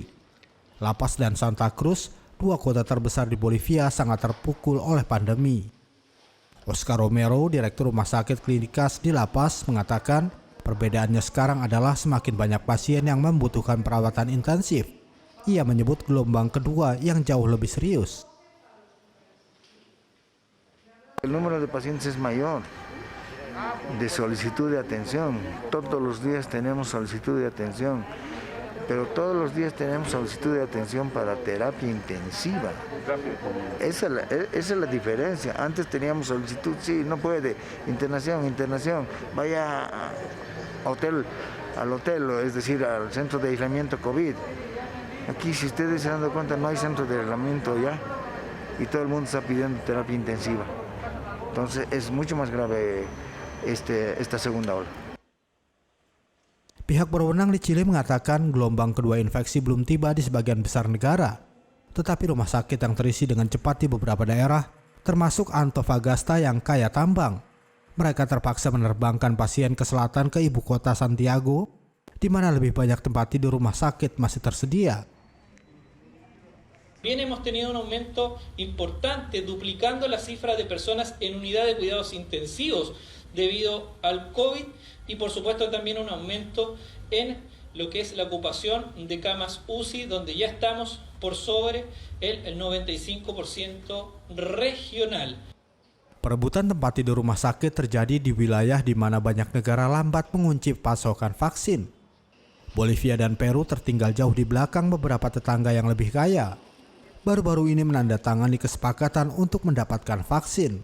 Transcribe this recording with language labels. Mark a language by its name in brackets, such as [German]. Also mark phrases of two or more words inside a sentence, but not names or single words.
[Indonesian] La Paz dan Santa Cruz, 2 kota terbesar di Bolivia, sangat terpukul oleh pandemi. Oscar Romero, Direktur Rumah Sakit Klinikas di La Paz, mengatakan perbedaannya sekarang adalah semakin banyak pasien yang membutuhkan perawatan intensif. Ia menyebut gelombang kedua yang jauh lebih serius. [Spanish] El número de pacientes es mayor, de solicitud de atención. Todos los días tenemos solicitud de atención, pero todos los días tenemos solicitud de atención para terapia intensiva. Esa es la diferencia. Antes teníamos solicitud, sí, no puede, internación, vaya al hotel, es decir, al centro de aislamiento COVID. Aquí, si ustedes se dan cuenta, no hay centro de aislamiento ya y todo el mundo está pidiendo terapia intensiva. Entonces es mucho más grave esta segunda ola. [Indonesian] Pihak berwenang di Chile mengatakan gelombang kedua infeksi belum tiba di sebagian besar negara, tetapi rumah sakit yang terisi dengan cepat di beberapa daerah, termasuk Antofagasta yang kaya tambang. Mereka terpaksa menerbangkan pasien ke selatan ke ibu kota Santiago, di mana lebih banyak tempat tidur rumah sakit masih tersedia. [Spanish] Bien, hemos tenido un aumento importante, duplicando la cifra de personas en unidad de cuidados intensivos debido al COVID y por supuesto también un aumento en lo que es la ocupación de camas UCI, donde ya estamos por sobre el 95% regional. [Indonesian] Perebutan tempat tidur rumah sakit terjadi di wilayah di mana banyak negara lambat mengunci pasokan vaksin. Bolivia dan Peru tertinggal jauh di belakang beberapa tetangga yang lebih kaya. Baru-baru ini menandatangani kesepakatan untuk mendapatkan vaksin.